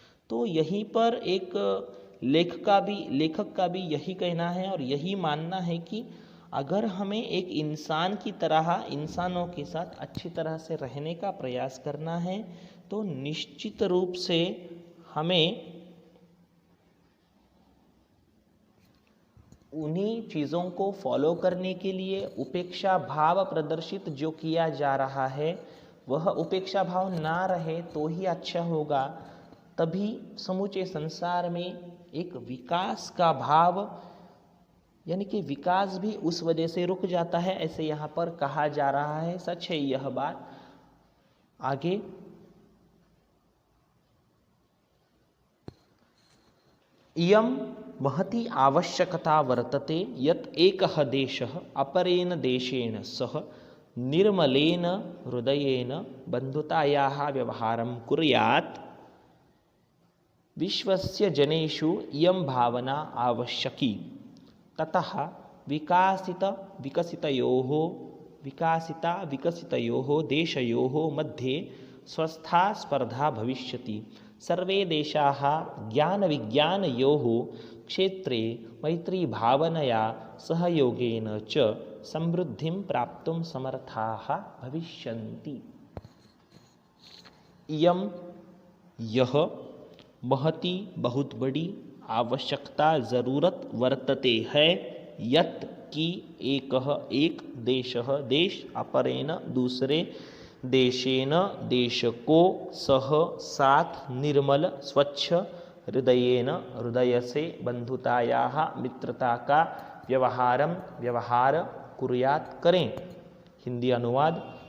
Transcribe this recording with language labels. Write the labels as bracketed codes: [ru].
[hi] तो यहीं पर एक लेखक का भी यही कहना है और यही मानना है कि अगर हमें एक इंसान की तरह इंसानों के साथ अच्छी तरह से रहने का प्रयास करना है, तो निश्चित रूप से हमें उन्हीं चीज़ों को फॉलो करने के लिए उपेक्षा भाव प्रदर्शित जो किया जा रहा है, वह उपेक्षा भाव ना रहे तो ही अच्छा होगा। तभी समूचे संसार में एक विकास का भाव, यानी कि विकास भी उस वजह से रुक जाता है, ऐसे यहाँ पर कहा जा रहा है। सच है यह बात। [sa] आगे इयं महती आवश्यकता वर्तते यत् एकः देशः अपरेण देशेन सह निर्मलेन हृदयेन बन्धुतायाः व्यवहारं कुर्यात्। विश्वस्य जनेषु इयं भावना आवश्यकी। ततः विकसितयोः देशयोः मध्ये स्वस्था स्पर्धा भविष्यति। सर्वे देशाः ज्ञानविज्ञानयोः क्षेत्रे मैत्री भावनया सहयोगेन च समृद्धिं प्राप्तुं समर्थाः भविष्यन्ति। इयं [hi] यह [sa] महती [hi] बहुत बड़ी आवश्यकता जरूरत [sa] वर्तते [hi] है [sa] यत् [hi] कि एक [sa] देशः [hi] देश [sa] अपरेण [hi] दूसरे [sa] देशेन [hi] देश को सह साथ निर्मल स्वच्छ [sa] हृदयेन [hi] हृदय से [sa] बंधुतायाः [hi] मित्रता का व्यवहार [sa] कुर्यात [hi] करें। हिंदी अनुवाद।